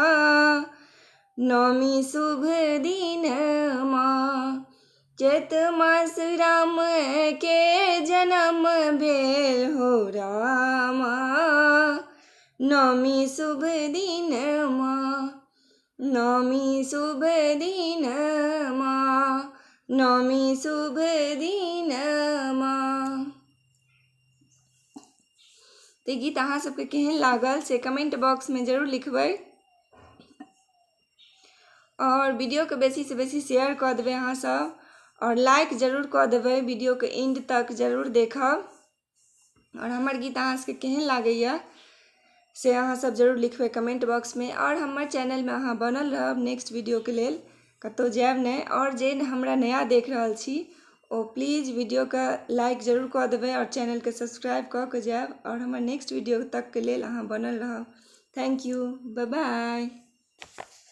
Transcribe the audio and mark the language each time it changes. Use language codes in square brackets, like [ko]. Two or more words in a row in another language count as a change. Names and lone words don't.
[mai] नौमी शुभ दिनमा चैत मास राम के जन्म भेल हो रामा। नौमी शुभ दिनमा नौमी शुभ दिनमा नौमी शुभ दिनमा। तो गीत अहाँ सबके केहन लागल से [en] comment box [mai] में जरूर लिखबै और वीडियो के बेसी से बेसी शेयर कऽ देबै अहाँ सब और लाइक जरूर कऽ देबै। वीडियो के एंड तक जरूर देखब और हमर गीत अहाँ सबके केहन लागैया से अहाँ सब जरूर लिखबै [en] comment box [mai] में। और हमर चैनल में अहाँ बनल रहब [en] next video [mai] के लेल, कतौ जायब नहीं। और जे हमरा नया देख रहल छी ओ [en] please video [mai] का लाइक जरूर कऽ देबै और चैनल के सब्सक्राइब कऽ के जायब और हमर [en] next video [mai] तक के लेल अहाँ बनल रहब। [en] thank you, bye bye.